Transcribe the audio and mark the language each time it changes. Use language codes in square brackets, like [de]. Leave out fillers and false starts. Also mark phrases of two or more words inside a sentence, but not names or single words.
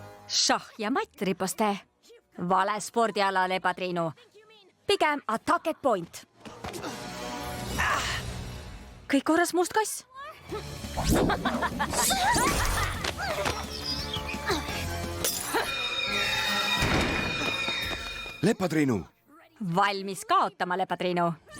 [et] šah ja matt, riposte. Vale spordiala, Lepatriinu. [en] Pigem attack at point. [et] Kõik korras, must kass? Lepatriinu, Valmis kaotama, Lepatriinu.